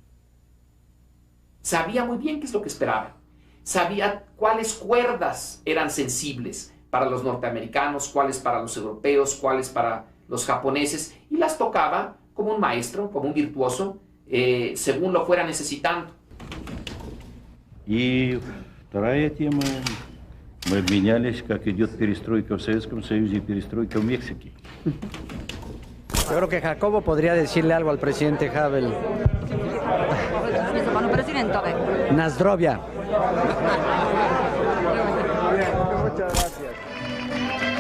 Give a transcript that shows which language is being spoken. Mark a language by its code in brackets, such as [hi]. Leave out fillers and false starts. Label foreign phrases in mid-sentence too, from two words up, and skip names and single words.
[es] Sabía muy bien qué es lo que esperaba. Sabía cuáles cuerdas eran sensibles para los norteamericanos, cuáles para los europeos, cuáles para los japoneses, y las tocaba como un maestro, como un virtuoso, según lo fuera necesitando. [ru] И вторая тема, мы обменялись, как идет перестройка в Советском Союзе и перестройка в Мексике. [es] Yo creo que Jacobo podría decirle algo al presidente Havel. Nazdrovia. Muchas gracias.